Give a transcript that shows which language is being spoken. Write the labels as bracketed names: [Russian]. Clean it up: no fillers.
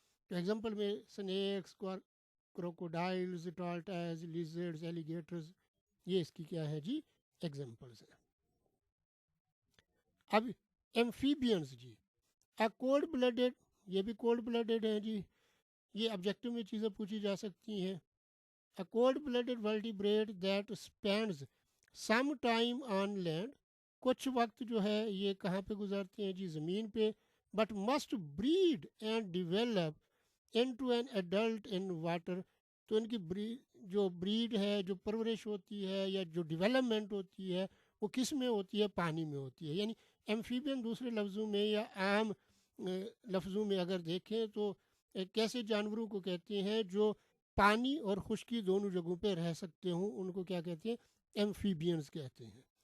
[Urdu] تو ایگزامپل میں سنیکس، کروکوڈائلز، ٹارٹائز، لیزرڈز، ایلیگیٹرز، یہ اس کی کیا ہے جی؟ ایگزامپلز ہیں. اب ایمفیبینز جی، کولڈ بلڈڈ، یہ بھی کولڈ بلڈڈ ہیں جی. یہ آبجیکٹو میں چیزیں پوچھی جا سکتی ہیں. [English] A cold blooded vertebrate that spends some time on land. [Urdu] کچھ وقت جو ہے یہ کہاں پہ گزارتے ہیں جی؟ زمین پہ. [English] But must breed and develop into an adult in water. [Urdu] تو ان کی جو بریڈ ہے، جو پرورش ہوتی ہے یا جو ڈیولپمنٹ ہوتی ہے، وہ کس میں ہوتی ہے؟ پانی میں ہوتی ہے. یعنی ایمفیبین دوسرے لفظوں میں یا عام لفظوں میں اگر دیکھیں تو کیسے جانوروں کو کہتے ہیں جو پانی اور خشکی دونوں جگہوں پہ رہ سکتے ہوں، ان کو کیا کہتے ہیں؟ ایمفیبینز کہتے ہیں.